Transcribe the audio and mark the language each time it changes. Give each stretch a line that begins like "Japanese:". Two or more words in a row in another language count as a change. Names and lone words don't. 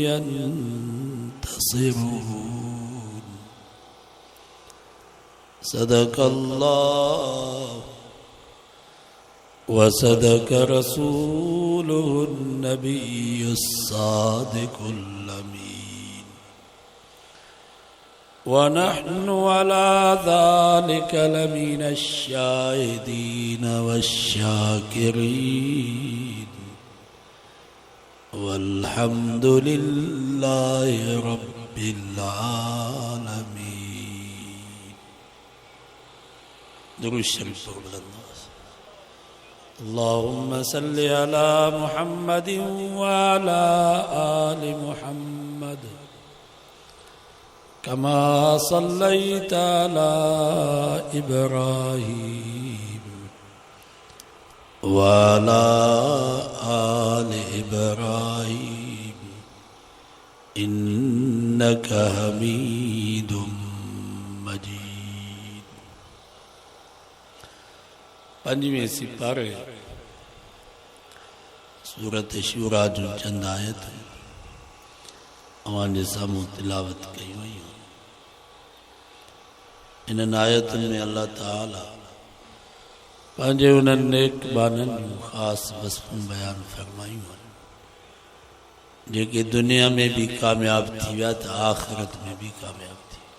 Arabic: ينتصرون صدق الله وصدق رسوله النبي الصادق الأمين ونحن على ذلك لمن الشاهدين والشاكرين والحمد لله رب العالمين.
Sindhi: दुरूद शरीफ पढ़ो।
Arabic: اللهم صل على محمد وعلى آل محمد كما صليت على إبراهيم وعلى آل إبراهيم إنك حميد مجيد.
Sindhi: पंजवें सिपारे सूरत शूरा जो चंद आयत अवांजे सामूं तिलावत कई वई। इन आयतुनि में अल्लाह ताला पंहिंजे उन्हनि नेक बाननि जूं ख़ासि वसफ़ूं बयान फरमायूं जेके दुनिया में भी कामयाब थी विया त आख़िरत में भी कामयाब थी।